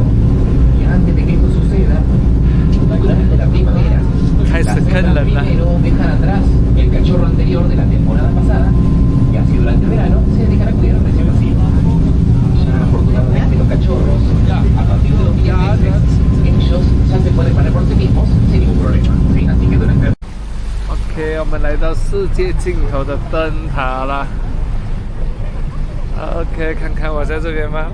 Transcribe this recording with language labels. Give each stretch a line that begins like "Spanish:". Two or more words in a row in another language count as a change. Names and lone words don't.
Spanish: Y antes de que esto suceda, durante la primavera, las hembras primero dejan atrás el cachorro anterior de la temporada pasada, y así durante el verano se dedican a cuidar al recién nacido. Ya afortunadamente los cachorros, a partir de los 10 meses, ellos ya se pueden valer por sí mismos sin ningún problema. ¿Sí? Así que durante
Chinese: OK， 我们来到世界尽头的灯塔啦。OK， 看看我在这边吗？